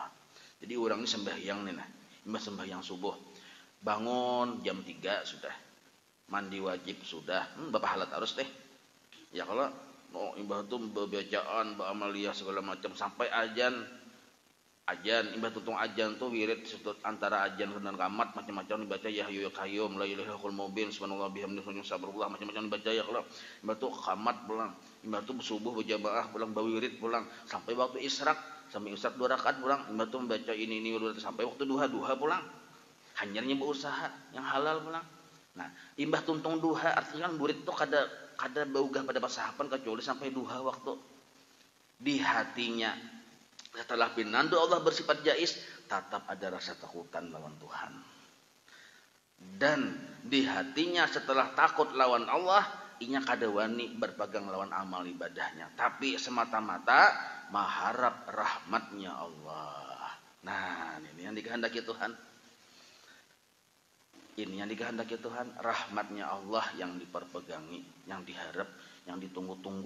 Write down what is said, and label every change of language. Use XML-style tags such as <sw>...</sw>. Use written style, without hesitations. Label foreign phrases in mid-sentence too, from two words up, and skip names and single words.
<bjn>Jadi orang ini sembahyang nih nah, ini sembahyang subuh, bangun jam 3 sudah, mandi wajib sudah, bapak halat harus deh. Ya kalau imbah itu bacaan, amalia segala macam sampai ajan, imbah tutung ajan tuh wirid antara ajan dan kamat macam-macam dibaca</bjn> <ar>يا حي يا قيوم لا إله إلا الله مبين سبحان الله بحمده سبرالله</ar> <bjn>macam-macam dibaca ya kalau imbah tuh kamat pulang, imbah tuh subuh berjamaah pulang bawirid pulang sampai waktu israk, sampai israk 2 rakaat pulang, imbah tuh membaca ini sampai waktu duha pulang. Hanyarnya berusaha yang halal pulang. Nah, imbah tuntung duha artinya kan murid tuh kada baugah pada pasahapan kecuali sampai duha waktu. Di hatinya setelah pinandu Allah bersifat jais, tetap ada rasa takutan lawan Tuhan. Dan di hatinya setelah takut lawan Allah, inya kada wani berpegang lawan amal ibadahnya, tapi semata-mata mengharap rahmatnya Allah. Nah, ini yang dikehendaki Tuhan. Ini yang dikehendaki Tuhan, rahmatnya Allah yang diperpegangi, yang diharap, yang ditunggu-tunggu.</bjn>